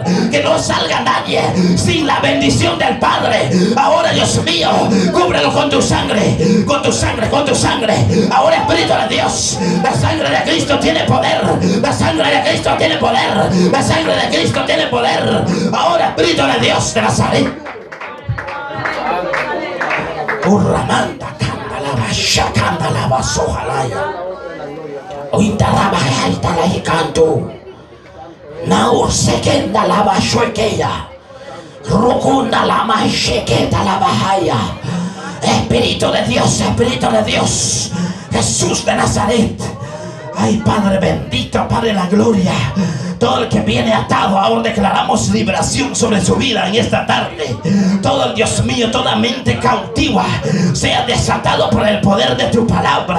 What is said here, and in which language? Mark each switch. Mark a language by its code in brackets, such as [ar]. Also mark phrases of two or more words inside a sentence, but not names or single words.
[es] Que no salga nadie sin la bendición del Padre. Ahora, Dios mío, cúbrelo con tu sangre. Con tu sangre, con tu sangre. Ahora, Espíritu de Dios. La sangre de Cristo tiene poder. La sangre de Cristo tiene poder. La sangre de Cristo tiene poder. Ahora, Espíritu de Dios de Nazaret. Urramanda candalaba shakandalaba sojalaya. Ointalaba haitalai canto. Naur sekendalaba shuekeya. Rukunda lama sheketa la bahaya. Espíritu de Dios, Espíritu de Dios. Jesús de Nazaret. Ay, Padre bendito, Padre de la gloria. Todo el que viene atado, ahora declaramos liberación sobre su vida en esta tarde. Todo, Dios mío, toda mente cautiva sea desatado por el poder de tu palabra.